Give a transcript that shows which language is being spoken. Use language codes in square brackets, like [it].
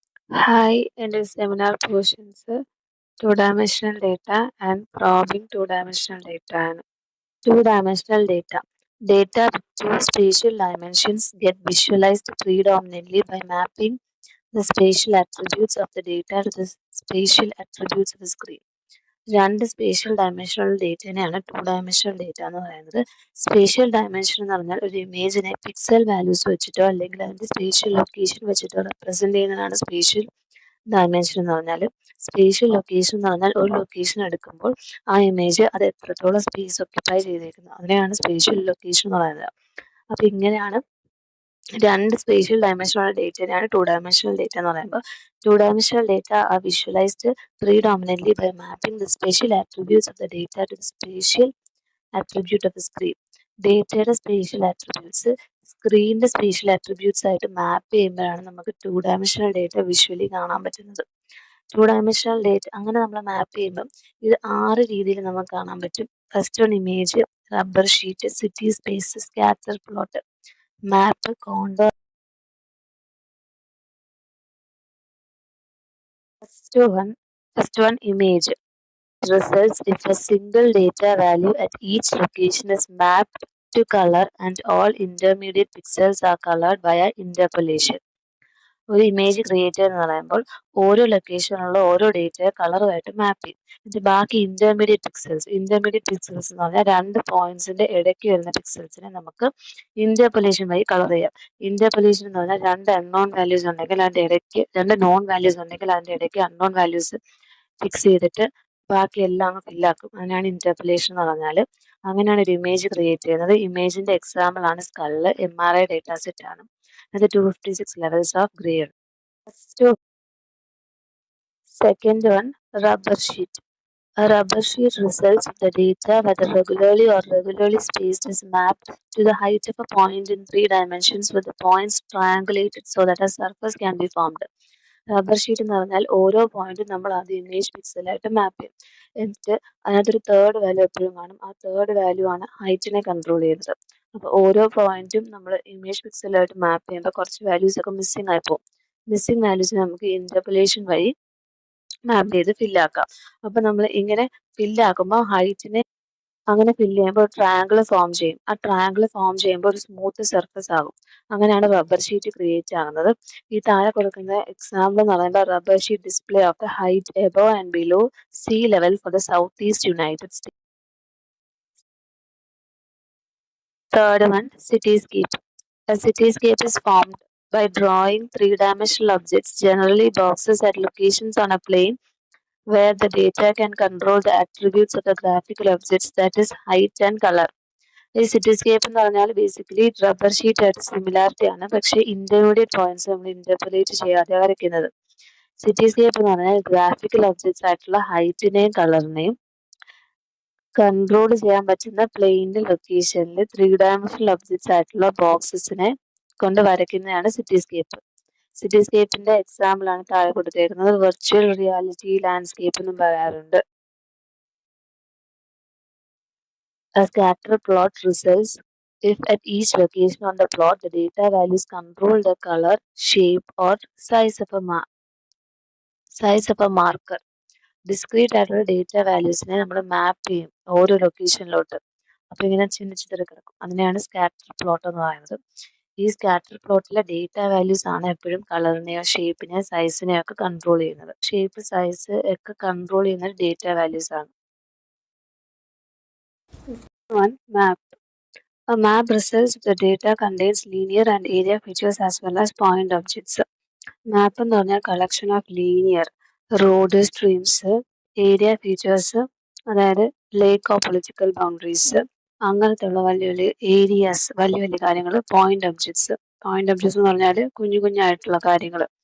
[en] Hi, in this seminar portions, two-dimensional data and probing two-dimensional data. Two-dimensional data. Data with two spatial dimensions get visualized predominantly by mapping the spatial attributes of the data to the spatial attributes of the screen. [ml] രണ്ട് spatial dimensional ഡേറ്റേനെയാണ് two dimensional data എന്ന് പറയുന്നത്. Spatial dimension എന്ന് പറഞ്ഞാൽ ഒരു ഇമേജിനെ pixel values വെച്ചിട്ടോ അല്ലെങ്കിൽ അതിന്റെ spatial location വെച്ചിട്ടോ റെപ്രസെന്റ് ചെയ്യുന്നതാണ് സ്പേഷ്യൽ ഡയമെൻഷൻ എന്ന് പറഞ്ഞാൽ. സ്പേഷ്യൽ ലൊക്കേഷൻ എന്ന് പറഞ്ഞാൽ ഒരു ലൊക്കേഷൻ എടുക്കുമ്പോൾ ആ ഇമേജ് അത് എത്രത്തോളം സ്പേസ് ഒക്യുപ്പൈ ചെയ്തിരിക്കുന്നു അതിനെയാണ് സ്പേഷ്യൽ ലൊക്കേഷൻ എന്ന് പറയുന്നത്. അപ്പൊ ഇങ്ങനെയാണ് രണ്ട് സ്പേഷ്യൽ ഡയമെൻഷനുള്ള ഡേറ്റയാണ് ടു ഡയമെൻഷണൽ ഡേറ്റ എന്ന് പറയുമ്പോൾ. Two dimensional data R visualised [en] predominantly by mapping the spatial attributes of the data to the spatial attribute of the screen. [ml] ഡേറ്റയുടെ സ്പേഷ്യൽ അട്രിബ്യൂട്ട്സ് സ്ക്രീനിന്റെ സ്പേഷ്യൽ അട്രിബ്യൂട്ട്സ് ആയിട്ട് മാപ്പ് ചെയ്യുമ്പോഴാണ് നമുക്ക് ടു ഡയമെൻഷണൽ ഡേറ്റ വിഷ്വലി കാണാൻ പറ്റുന്നത്. Two dimensional data അങ്ങനെ നമ്മൾ മാപ്പ് ചെയ്യുമ്പം ഇത് 6 രീതിയിൽ നമുക്ക് കാണാൻ പറ്റും. [en] First one image, rubber sheet, city space, scatter plot, map, contour. First one image. Results if a single data value at each location is mapped to color and all intermediate pixels are colored via interpolation. [ml] ഒരു image create എന്ന് പറയുമ്പോൾ ഓരോ ലൊക്കേഷനിലുള്ള ഓരോ ഡേറ്റയെ കളറുമായിട്ട് മാപ്പ് ചെയ്യും. എന്നിട്ട് ബാക്കി intermediate pixels എന്ന് പറഞ്ഞാൽ രണ്ട് പോയിന്റ്സിന്റെ ഇടയ്ക്ക് വരുന്ന പിക്സൽസിനെ നമുക്ക് ഇന്റർപൊലേഷൻ വഴി കളർ ചെയ്യാം. ഇന്റർപൊലേഷൻ എന്ന് പറഞ്ഞാൽ രണ്ട് അൺനോൺ വാല്യൂസ് ഉണ്ടെങ്കിൽ അതിന്റെ ഇടയ്ക്ക് രണ്ട് നോൺ വാല്യൂസ് ഉണ്ടെങ്കിൽ അതിന്റെ ഇടയ്ക്ക് അൺനോൺ വാല്യൂസ് ഫിക്സ് ചെയ്തിട്ട് ബാക്കി എല്ലാം അങ്ങ് ഫില്ലാക്കും. അതിനാണ് ഇന്റർപൊലേഷൻ എന്ന് പറഞ്ഞാൽ. അങ്ങനെയാണ് ഒരു ഇമേജ് ക്രിയേറ്റ് ചെയ്യുന്നത്. ഇമേജിന്റെ എക്സാമ്പിൾ ആണ് സ്കള്ള്. MRI ഡേറ്റ സെറ്റ് ആണ്. അത് [en] 256 levels of grade. Second one, rubber sheet. A rubber sheet results if the data, whether regularly or regularly spaced, is mapped to the height of a point in 3 dimensions with the points triangulated so that a surface can be formed. [ml] Rubber sheet എന്ന് പറഞ്ഞാൽ ഓരോ പോയിന്റും നമ്മൾ ആദ്യം image പിക്സലായിട്ട് മാപ്പ് ചെയ്യും. എന്നിട്ട് അതിനകത്തൊരു third value എപ്പോഴും കാണും. ആ തേർഡ് വാല്യൂ ആണ് ഹൈറ്റിനെ കൺട്രോൾ ചെയ്യുന്നത്. അപ്പോൾ ഓരോ പോയിന്റും നമ്മൾ ഇമേജ് പിക്സലായിട്ട് മാപ്പ് ചെയ്യുമ്പോൾ കുറച്ച് വാല്യൂസ് ഒക്കെ മിസ്സിംഗ് ആയി പോകും. മിസ്സിംഗ് വാല്യൂസ് നമുക്ക് ഇന്റർപൊലേഷൻ വഴി മാപ്പ് ചെയ്ത് ഫില്ലാക്കാം. അപ്പൊ നമ്മൾ ഇങ്ങനെ ഫില്ലാക്കുമ്പോൾ ഹൈറ്റിനെ അങ്ങനെ ഫില്ല് ചെയ്യുമ്പോൾ ഒരു ട്രയാങ്കിൾ ഫോം ചെയ്യും. ആ ട്രയാങ്കിൾ ഫോം ചെയ്യുമ്പോൾ ഒരു സ്മൂത്ത് സർഫസ് ആകും. അങ്ങനെയാണ് റബ്ബർ ഷീറ്റ് ക്രിയേറ്റ് ആകുന്നത്. ഈ താഴെ കൊടുക്കുന്ന എക്സാമ്പിൾ എന്ന് പറയുമ്പോൾ [en] Rubber sheet display of the height above and below sea level for the south east United States. Third one, cityscape. A cityscape is formed by drawing three-dimensional objects, generally boxes at locations on a plane where the data can control the attributes of the graphical objects, that is height and color. [ml] ഈ സിറ്റിസ്കേപ്പ് എന്ന് പറഞ്ഞാൽ basically rubber sheet ആയിട്ട് similarity ആണ്. പക്ഷേ intermediate points നമ്മൾ ഇന്റർപൊലേറ്റ് ചെയ്യാതെ വരയ്ക്കുന്നത്. സിറ്റിസ്കേപ്പ് എന്ന് പറഞ്ഞാൽ ഗ്രാഫിക്കൽ ഒബ്ജക്ട്സ് ആയിട്ടുള്ള ഹൈറ്റിനെയും കളറിനെയും കൺട്രോൾ ചെയ്യാൻ പറ്റുന്ന പ്ലെയിൻ്റെ ലൊക്കേഷനിൽ ത്രീ ഡയമെൻഷണൽ ഒബ്ജക്ട്സ് ആയിട്ടുള്ള ബോക്സസിനെ കൊണ്ട് വരയ്ക്കുന്നതാണ് സിറ്റിസ്കേപ്പ്. സിറ്റിസ്കേപ്പിന്റെ എക്സാമ്പിൾ ആണ് താഴെ കൊടുത്തേക്കുന്നത്. വെർച്വൽ റിയാലിറ്റി ലാൻഡ്സ്കേപ്പ് എന്നും പറയാറുണ്ട്. [en] A scatter plot results if at each location on the plot the data values control the color, shape or size of a marker. [ml] Discrete ആയിട്ടുള്ള data വാല്യൂസിനെ നമ്മൾ മാപ്പ് ചെയ്യും ഓരോ ലൊക്കേഷനിലോട്ട്. അപ്പൊ ഇങ്ങനെ ചിന്തിച്ചിട്ട് കിടക്കും. അതിനെയാണ് സ്കാറ്റർ പ്ലോട്ട് എന്ന് പറയുന്നത്. ഈ സ്കാറ്റർ പ്ലോട്ടിലെ ഡേറ്റ വാല്യൂസ് ആണ് എപ്പോഴും കളറിനെയോ ഷേപ്പിനെയോ സൈസിനെയോ ഒക്കെ കൺട്രോൾ ചെയ്യുന്നത്. ഷേപ്പ് സൈസ് ഒക്കെ കൺട്രോൾ ചെയ്യുന്നത് ഡേറ്റ വാല്യൂസ് ആണ്. [en] One, map. A map results if the data contains linear and area features as well as point objects. [ml] മാപ്പ് എന്ന് പറഞ്ഞാൽ collection of linear road, streams, area features, അതായത് lake of political boundaries, അങ്ങനത്തെ ഉള്ള വലിയ വലിയ areas, വലിയ വലിയ കാര്യങ്ങൾ. പോയിന്റ് ഒബ്ജക്ട്സ് എന്ന് പറഞ്ഞാൽ കുഞ്ഞു കുഞ്ഞായിട്ടുള്ള കാര്യങ്ങൾ.